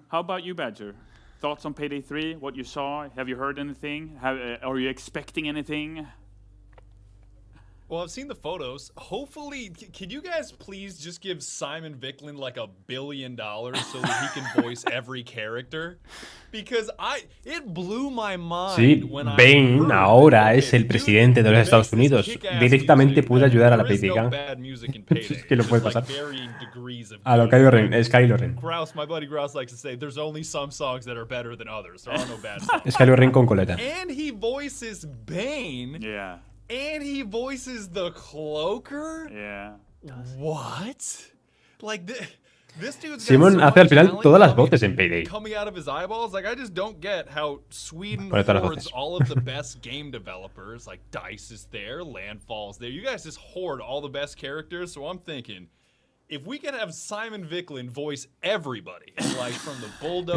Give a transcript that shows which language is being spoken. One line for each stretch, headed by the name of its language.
English: How about you, Badger? Thoughts on Payday 3? What you saw? Have you heard anything? Are you expecting anything? Well, I've seen the photos. Hopefully, can you guys please just give Simon Vicklin like $1 billion so that he can voice every character? Because it blew my mind.
Spanish: Sí, Bane ahora es el presidente de los Estados Unidos. Directamente puede ayudar a la PAYDAY. Es que lo puede pasar. A lo Kylo Ren, es Kylo Ren.
English: Grouse, my buddy Grouse likes to say, there's only some songs that are better than others. There are no bad songs.
Spanish: Es Kylo Ren con coleta.
English: And he voices Bane. Yeah. And he voices the Cloaker? Yeah. What? Like, this dude's
Spanish: Simon hace al final todas las voces en Payday.
English: Coming out of his eyeballs. Like, I just don't get how Sweden hoards all of the best game developers. Like, DICE is there, Landfall's there. You guys just hoard all the best characters. So I'm thinking, if we can have Simon Vicklin voice everybody, like from the bulldozer,